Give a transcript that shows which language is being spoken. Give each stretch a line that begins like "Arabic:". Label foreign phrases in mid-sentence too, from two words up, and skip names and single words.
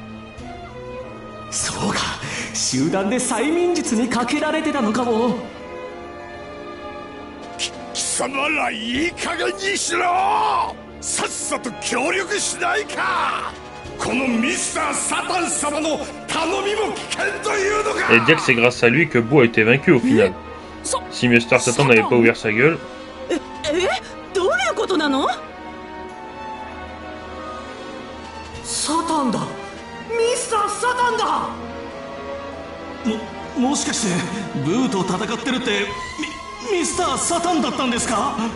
Japanese: そうか、集団で催眠術にかけられてたのかも。貴様らいい加減にしろ。さっさと協力しないか。このミスター・サタン様の頼みも危険というのか。
French: Et dire que c'est grâce à lui que Boo a été vaincu au final. Si Mr. Satan n'avait pas ouvert sa gueule.
Japanese: どういうことなの？サタンだ、ミスター・サタンだ。もしかしてブーと戦ってるってミスター・サタンだったんですか？